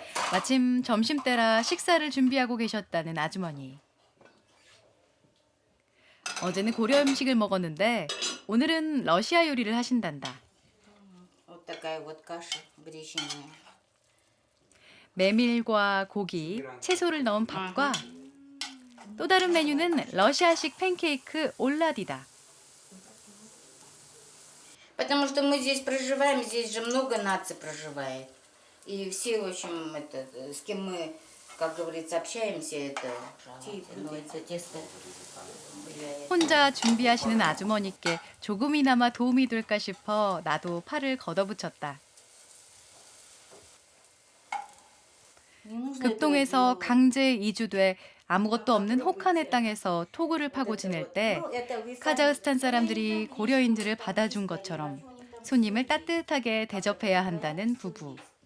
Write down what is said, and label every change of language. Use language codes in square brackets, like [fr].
[ko] 마침 점심때라 식사를 준비하고 계셨다는 아주머니. 어제는 고려 음식을 먹었는데 오늘은 러시아 요리를 하신단다. [ru] Так такая вот каша гречневая. [ko] 메밀과 고기, 채소를 넣은 밥과 또 다른 메뉴는 러시아식 팬케이크 올라디다. [ru] Потому что мы здесь проживаем, здесь же много наций проживает. И все, в общем, это, с кем мы, как говорится, общаемся, это тесто. [ko] 혼자 준비하시는 아주머니께 조금이나마 도움이 될까 싶어 나도 팔을 걷어붙였다. 급동에서 강제 이주돼 아무것도 없는 혹한의 땅에서 토구를 파고 지낼 때 카자흐스탄 사람들이 고려인들을 받아준 것처럼 손님을 따뜻하게 대접해야 한다는 부부.